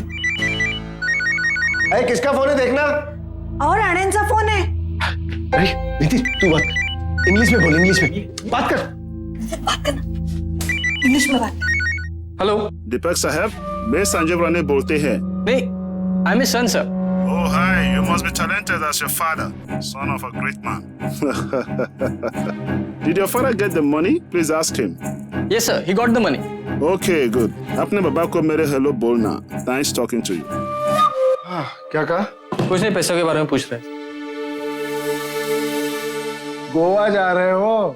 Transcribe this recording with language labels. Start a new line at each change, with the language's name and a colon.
Hindi: अरे किसका फोन है देखना। और आनंद सा फोन है। अरे नितिन तू बात इंग्लिश में बोल, इंग्लिश में बात कर। इंग्लिश में बात कर।
English: Hello.
Hindi: दीपक साहब, मैं संजीव राणे बोलते हैं। नहीं,
English: I am son sir. Oh, hi. You must be talented as your father, son of a great man. Did your father get the money? Please ask him. Yes sir, he got the money. Okay, good.
Hindi: अपने बाबा को मेरे hello बोलना.
English: Nice talking to you.
Hindi: क्या कहा? कुछ नहीं, पैसों के बारे में पूछ रहे हैं। गोवा जा रहे हो?